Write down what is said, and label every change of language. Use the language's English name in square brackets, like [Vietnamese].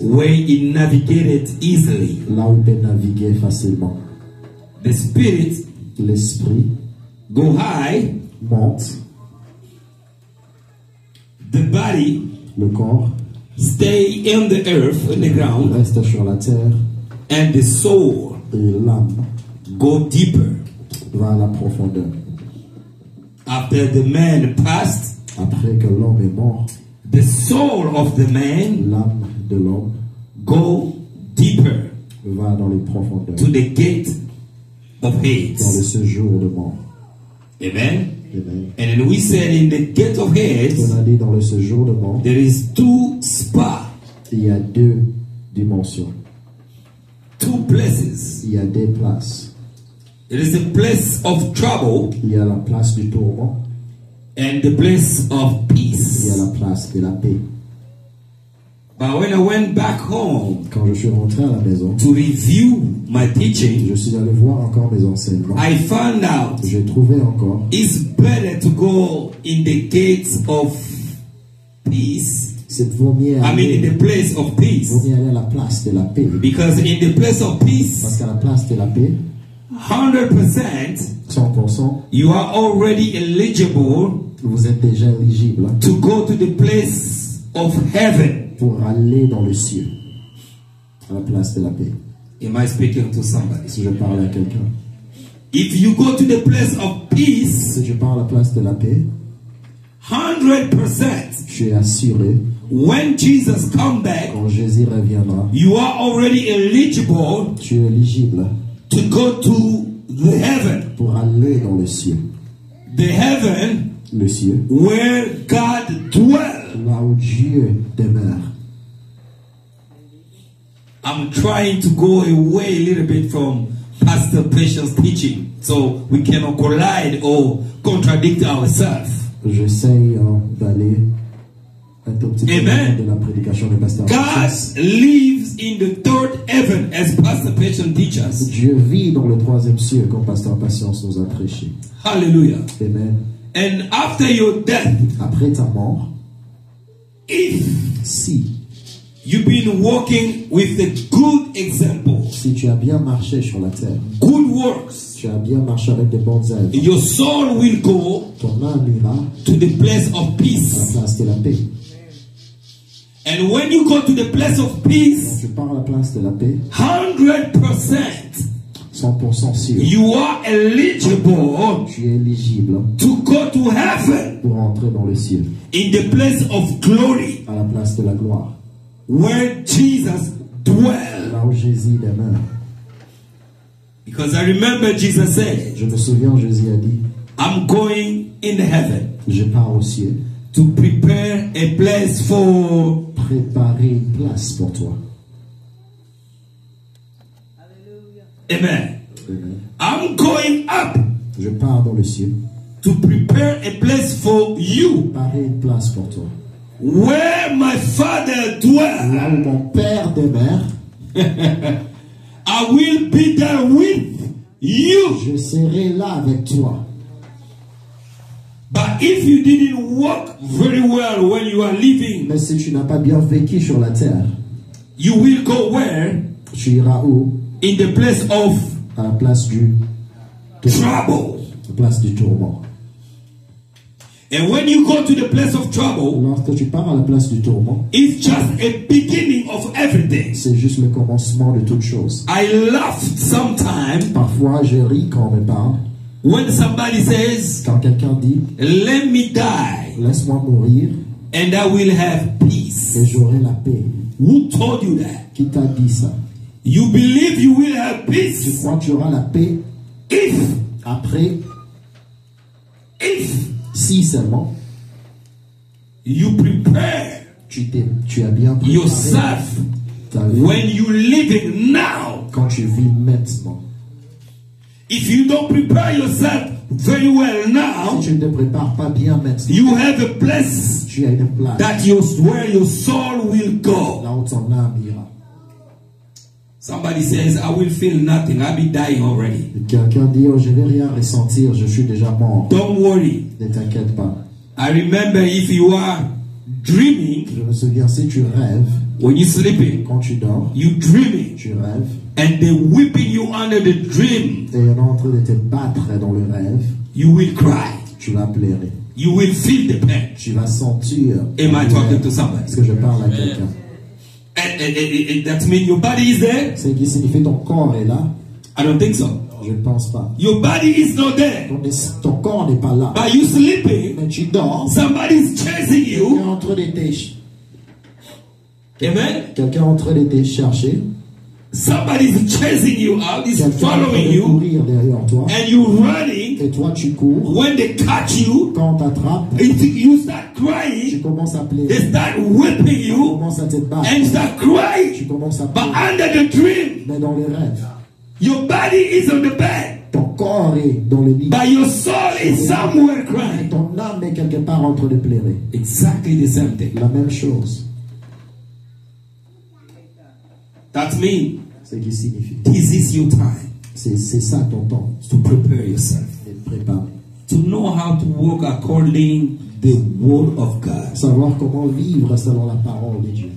[English] where he navigated easily. [French] là où il peut naviguer facilement. [English] The spirit [French] L'esprit [English] go high, [French] monte, [English] the body [French] le corps [English] stay in the earth, in the ground, [French] reste sur la terre [English] and the soul [French] et l'âme [English] go deeper. [French] va à la profondeur. [English] After the man passed, [French] Après que l'homme est mort, [English] the soul of the man [French] l'âme de l'homme [English] go deeper [French] va dans les profondeurs, [English] to the gate of [French] dans le [English] Hades. [French] séjour de mort. [English] Amen. [French] Amen. [English] And then we said in the gate of Hades, [French] On a dit dans le séjour de mort, [English] there is 2 spots, [French] il y a 2 dimensions, [English] 2 places. [French] il y a des places. [English] There is a place of trouble [French] Il y a la place du tourment, [English] and the place of [French] il y a [English] peace. [French] la place de la paix. [English] But when I went back home [French] Quand je suis rentré à la maison, [English] to review my teaching, [French] je suis allé voir encore mes enseignements. [English] I found out [French] J'ai trouvé encore, [English] it's better to go in the gates of peace. [French] c'est vaut mieux [English] I mean, in [French] aller, [English] the place of peace. [French] vaut mieux aller à la place de la paix. [English] Because in the place of [French] Parce [English] peace, [French] qu'à la place de la paix, [English] 100%, [French] 100%, [English] you are already eligible [French] vous êtes déjà éligible [English] to go to the place of heaven. [French] pour aller dans le ciel, à la place de la paix. [English] Am I speaking to somebody? [French] Si je parle à quelqu'un, [English] If you go to the place of peace, [French] si je parle à la place de la paix, [English] 100%, [French] je suis assuré, [English] when Jesus comes back, [French] quand Jésus reviendra, [English] you are already eligible [French] tu es éligible [English] to go to the heaven. [French] pour aller dans le ciel. [English] The heaven [French] Le ciel, [English] where God dwells. [French] là où Dieu demeure. [English] I'm trying to go away a little bit from Pastor Patient's teaching so we cannot collide or contradict ourselves. [French] J'essaye d'aller un tout petit peu [English] Amen. [French] de la prédication de Pasteur [English] God [French] Patience. [English] lives in the 3rd heaven as Pastor Patient teaches. [French] Dieu vit dans le 3e ciel comme Pasteur Patience nous a prêché. [English] Hallelujah. [French] Amen. [English] And after your death, [French] après ta mort, [English] if [French] si [English] you've been walking with a good example, [French] tu as bien marché sur la terre, [English] good works, [French] tu as bien marché avec des bonnes œuvres, [English] your soul will go [French] ton âme ira [English] to the place of [French] à la [English] peace. [French] place de la paix. [English] And when you go to the place of [French] Quand [English] peace, [French] tu pars à la place de la paix, [English] 100%, [French] 100% sûr, [English] you are eligible [French] tu es éligible [English] to go to heaven [French] pour entrer dans le ciel, [English] in the place of glory [French] à la place de la gloire, [English] where Jesus dwells. [French] là où Jésus demeure. [English] Because I remember Jesus said, [French] Je me souviens, Jésus a dit, [English] I'm going in heaven [French] je pars au ciel, [English] to prepare a place for. [French] préparer une place pour toi. [English] Amen. [French] Amen. [English] I'm going up [French] Je pars dans le ciel, [English] to prepare a place for you [French] préparer une place pour toi. [English] where my Father dwells. [French] Là où mon Père demeure, [English] I will be there with you. [French] je serai là avec toi. [English] But if you didn't walk very well when you are living, [French] Mais si tu n'as pas bien vécu sur la terre, [English] you will go where? [French] tu iras où? [English] In the place of [French] À la place du [English] trouble. [French] la place du tourment. [English] And when you go to the place of trouble, [French] Lorsque tu pars à la place du tourment, [English] it's just a beginning of everything. [French] c'est juste le commencement de toute chose. [English] I laughed sometimes [French] Parfois, je ris quand on me parle. [English] when somebody says, [French] Quand quelqu'un dit, [English] let me die [French] laisse-moi mourir [English] and I will have [French] et [English] peace. [French] j'aurai la paix. [English] Who told you that? [French] Qui t'a dit ça? [English] You believe you will have [French] Tu [English] peace [French] crois que tu auras la paix [English] if [French] après, si seulement [English] you prepare [French] tu as bien préparé [English] yourself [French] ta vie [English] when you living now. [French] quand tu vis maintenant. [English] If you don't prepare yourself very well now, [French] Si tu ne te prépares pas bien maintenant, [English] you have a place [French] tu as une place [English] where your soul will go. [French] là où ton âme ira. [English] Somebody says, I will feel nothing. I'll be dying already. [French] Et quelqu'un dit, oh, je ne vais rien ressentir, je suis déjà mort. [English] Don't worry. [French] Ne t'inquiète pas. [English] I remember if you are dreaming, [French] Je me souviens, si tu rêves, [English] when you're sleeping, [French] quand tu dors, [English] you dreaming, [French] tu rêves, [English] and they're whipping you under the dream, [French] et on est en train de te battre dans le rêve, [English] you will cry. [French] tu vas pleurer. [English] You will feel the pain. [French] Tu vas sentir. [English] Am I talking to somebody? [French] Est-ce que je parle à quelqu'un? [English] And that means your body is there? [French] C'est qui signifie ton corps est là? [English] I don't think so. [French] Je ne pense pas. [English] Your body is not there. [French] Ton corps n'est pas là. [English] But you sleeping, [French] Mais tu dors. [English] somebody's chasing [French] Quelqu'un [English] you. [French] est en train de [English] Amen. [French] Quelqu'un est en train de te chercher. [English] Somebody's chasing you out, is [French] Quelqu'un est en train [English] following [French] de [English] you, [French] courir derrière toi. [English] and you running. [French] Et toi, tu cours. [English] When they catch you, [French] Quand on t'attrape, [English] you start [French] tu [English] crying. [French] commences à pleurer. [English] They start whipping [French] Tu [English] you [French] commences à te battre. [English] and start crying. [French] Tu commences à [English] But [French] pleurer. [English] under the dream, [French] Mais dans les rêves, [English] your body is on the bed, [French] ton corps est dans le lit. [English] but your soul is somewhere [French] Et [English] crying. [French] ton âme est quelque part en train de pleurer. [English] Exactly the same thing. [French] La même chose. [English] That means [French] Ce qui signifie. [English] this is your time [French] C'est ça ton temps. [English] to prepare yourself, [French] D'être préparé. [English] to know how to walk according the word of God. [French] Savoir comment vivre selon la parole de Dieu.